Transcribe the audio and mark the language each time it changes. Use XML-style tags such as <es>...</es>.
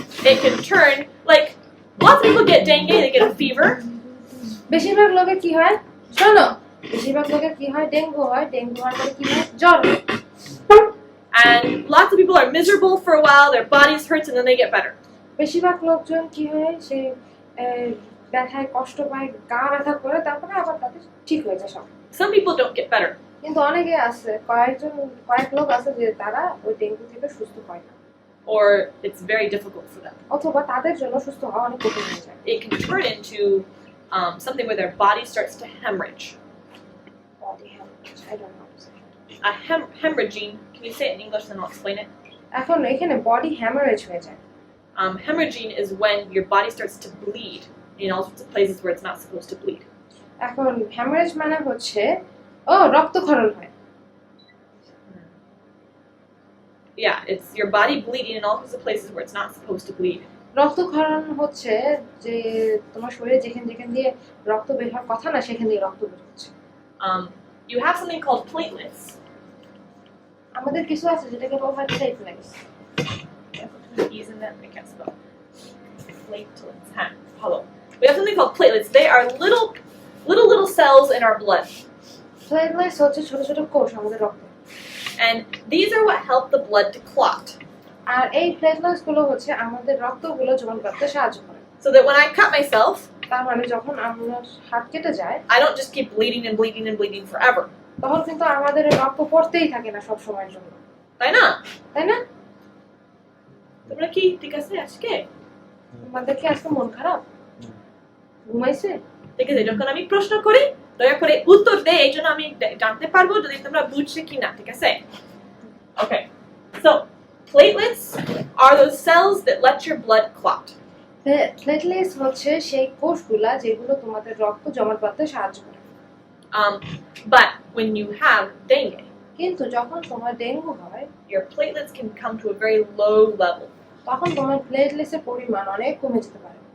<en>it can turn, like, lots of people get dengue, they get a fever,</en> <bn>বেশিরভাগ লোকের কি হয় শোনো, বেশিরভাগ লোকের কি হয়, ডেঙ্গু হয়, ডেঙ্গু হওয়ার পরে কি হয়, জ্বর হয়।</bn> <en>And lots of people are miserable for a while, their bodies hurts, and then they get better.</en> <bn>বেশিরভাগ লোকজন কি হয় সে ব্যথায় কষ্ট পায়, গা ব্যথা করে, তারপরে আবার তাদের ঠিক হয়ে যায় সব।</bn> <en>Some people don't get better.</en> <bn>কিন্তু অনেকে আছে, কয়েক লোক আছে যে তারা ওই ডেঙ্গু থেকে সুস্থ হয় না,</bn> <en>Or it's very difficult for them.</en> <bn>অথবা তাদের জন্য সুস্থ হওয়া অনেক কঠিন হয়ে যায়।</bn> <en>It can turn into something where their body starts to hemorrhage. Body hemorrhage, I don't know how to say it. Hemorrhaging, can you say it in English and I'll explain it?</en> <bn>এখন এখানে body haemorrhage হয়ে যায়।</bn> <en>Hemorrhaging is when your body starts to bleed in all sorts of places where it's not supposed to bleed.</en> <bn>এখন haemorrhage মানে হচ্ছে রক্তক্ষরণ হয়।</bn> <en>Yeah, it's your body bleeding in all sorts of places where it's not supposed to bleed.</en> <bn>রক্তক্ষরণ হচ্ছে যে তোমার শরীরে যেখানে যেখানে দিয়ে রক্ত বের হওয়ার কথা না সেখানে দিয়ে রক্ত বের হচ্ছে।</bn> <en>You have something called platelets.</en> <bn>আমাদের কিছু আছে যেটাকে বলা হয় platelets.</bn> <en>E's in that, I can't spell. Platelets. Hello. We have something called platelets. They are little cells in our blood.</en> <bn>Platelets হচ্ছে ছোট ছোট কোষ আমাদের রক্তে।</bn> <en>And these are what help the blood to clot.</en> <bn>আর এই platelets গুলো হচ্ছে আমাদের রক্তগুলো জমাট বাঁধতে সাহায্য করে।</bn> <en>So that when I cut myself,</en> <bn>তার মানে যখন আমার হাত কেটে যায়,</bn> <en>I don't just keep bleeding and bleeding and bleeding forever.</en> <bn>তখন কিন্তু আমাদের রক্ত পড়তেই থাকে না সব সময়ের জন্য, তাই না? তাই না? তোমরা কি ঠিক আছে আজকে? তোমাদের কি আজকে মন খারাপ? ঘুমাইছে? ঠিক আছে, যখন আমি প্রশ্ন করি দয়া করে উত্তর দে, এই জন্য আমি জানতে পারবো যদি তোমরা বুঝছো কিনা, ঠিক আছে?</bn> <en>Okay. So, platelets are those cells that let your blood clot.</en> <bn>Platelets হচ্ছে সেই কোষগুলা যেগুলো তোমাদের রক্ত জমাট বাঁধতে সাহায্য করে।</bn> <en>But when you have dengue,</en> <bn>কিন্তু যখন তোমার ডেঙ্গু হয়,</bn> <en>your platelets can come to a very low level.</en> <bn>তখন তোমার প্লেটলেটসের পরিমাণ অনেক কমে যেতে পারে।</bn>